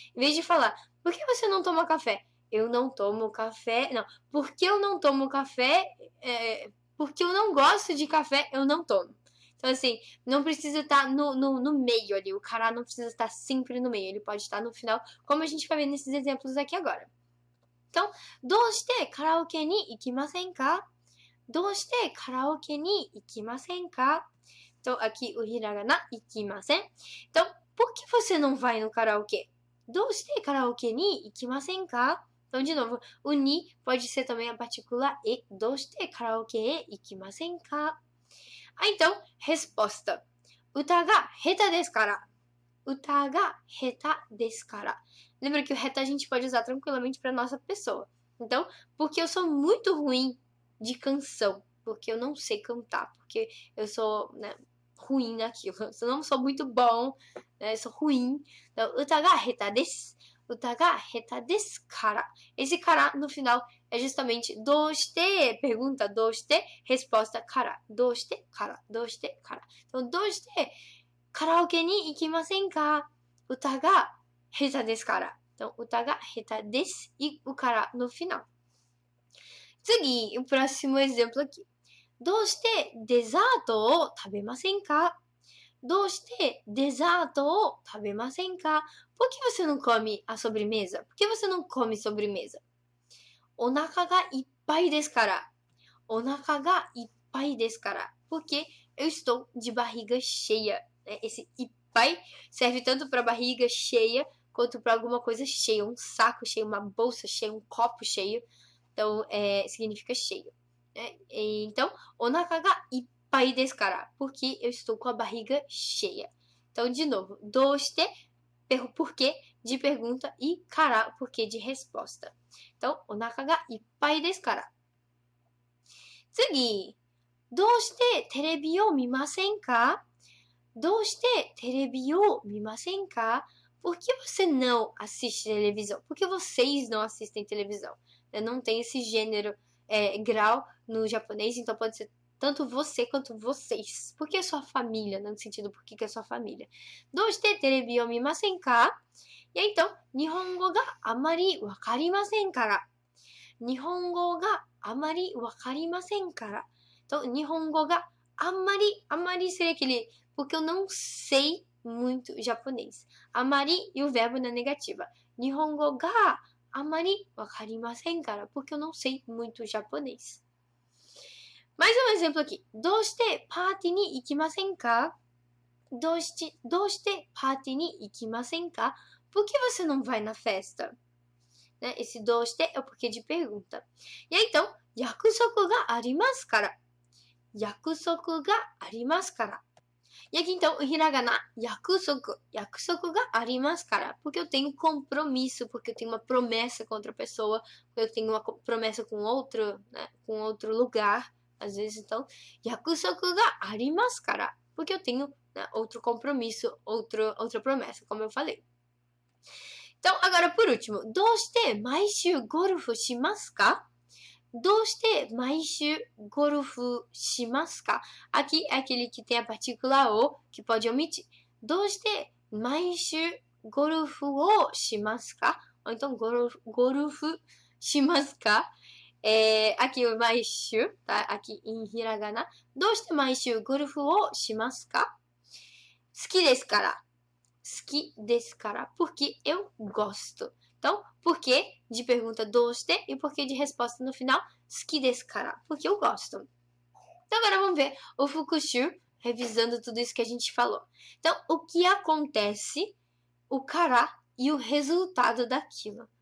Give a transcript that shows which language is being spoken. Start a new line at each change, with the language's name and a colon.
Portuguese: Em vez de falar, por que você não toma café? Eu não tomo café... Não, porque eu não tomo café... Porque eu não gosto de café, eu não tomo. Então, assim, não precisa estar no meio ali. O kara não precisa estar sempre no meio. Ele pode estar no final, como a gente vai ver nesses exemplos aqui agora.
Japanese: Então, どうしてカラオケに行きませんか?どうしてカラオケに行きませんか?
Portuguese: Então, aqui o hiragana,
Japanese: 行きません.
Portuguese: Então, por que você não vai no karaokê?
Japanese: どうしてカラオケに行きませんか?
Portuguese: Então, de novo, o ni pode ser também a partícula e.
Japanese: どうしてカラオケへ行きませんか? Então, resposta. 歌が下手ですから. 歌が下手ですから.
Portuguese: Lembra que o reta a gente pode usar tranquilamente para nossa pessoa. Então, porque eu sou muito ruim de canção. Porque eu não sei cantar. Porque eu sou, né, ruim naquilo. Eu não sou muito bom, né, eu sou ruim.
Japanese: Então, 歌が下手です. 歌が下手ですから.
Portuguese: Esse kara no final é justamente どうして pergunta どうして resposta kara
Japanese: どうしてからどうしてから. Então どうしてカラオケに行きませんか? 歌が下手ですから.
Portuguese: Então,
Japanese: uta ga heta desu
Portuguese: e o kara no final. 次, o próximo exemplo aqui.
Japanese: どうしてデザートを食べませんか?どうしてデザートを食べませんか?
Portuguese: Por que você não come a sobremesa? Por que você não come sobremesa?
Japanese: お腹がいっぱいですから。お腹がいっぱいですから。
Portuguese: Porque eu estou de barriga cheia. Esse ippai serve tanto para barriga cheia quanto para alguma coisa cheia. Um saco cheio, uma bolsa cheia, um copo cheio. Então, significa cheio. Então,
Japanese: onaka ga ippai desu kara.
Portuguese: Porque eu estou com a barriga cheia. Então, de novo, doste, porquê de pergunta, e kara, porquê de resposta.
Japanese: Então, onaka ga ippai desu kara. 次、どうしてテレビを見ませんか? どうしてテレビを見ませんか?
Portuguese: Por que você não assiste televisão? Por que vocês não assistem televisão? Não tem esse gênero, grau no japonês, então pode ser tanto você quanto vocês. Por que sua família? No sentido, por que é sua família?
Japanese: どうしてテレビを見ませんか?
Portuguese: E aí, então,
Japanese: 日本語があまりわかりませんから。日本語があまりわかりませんから。
Portuguese: Então,
Japanese: 日本語があんまり
Portuguese: seria aquele, porque eu não sei muito japonês. あまり e o verbo na negativa.
Japanese: 日本語があまりわかりませんから,
Portuguese: porque eu não sei muito japonês. Mais um exemplo aqui.
Japanese: どうしてパーティーに行きませんか?どうしてパーティーに行きませんか?
Portuguese: Por que você não vai na festa? Esse どうしてé o porquê de pergunta. E aí, então,
Japanese: 約束がありますから。約束がありますから。
Portuguese: E aqui, então, o hiragana,
Japanese: 約束がありますから.
Portuguese: Porque eu tenho compromisso, porque eu tenho uma promessa com outra pessoa, porque eu tenho uma promessa com outro, né, com outro lugar. Às vezes, então,
Japanese: 約束がありますから.
Portuguese: Porque eu tenho, né, outro compromisso, outra promessa, como eu falei. Então, agora por último,
Japanese: どうして毎週ゴルフしますか? どうして毎週ゴルフしますか?
Portuguese: Aqui é aquele que tem a partícula o, que pode omitir.
Japanese: どうして毎週ゴルフをしますか?
Portuguese: Ou então,
Japanese: ゴルフしますか?
Portuguese: Aqui o 毎週, tá? Aqui em hiragana.
Japanese: どうして毎週ゴルフをしますか? 好きですから。好きですから,
Portuguese: porque eu gosto. Então, por que de pergunta どうして e por que de resposta no final
Japanese: 好きですから,
Portuguese: porque eu gosto. Então, agora vamos ver o fukushu, revisando tudo isso que a gente falou. Então, o que acontece, o kara e o resultado daquilo.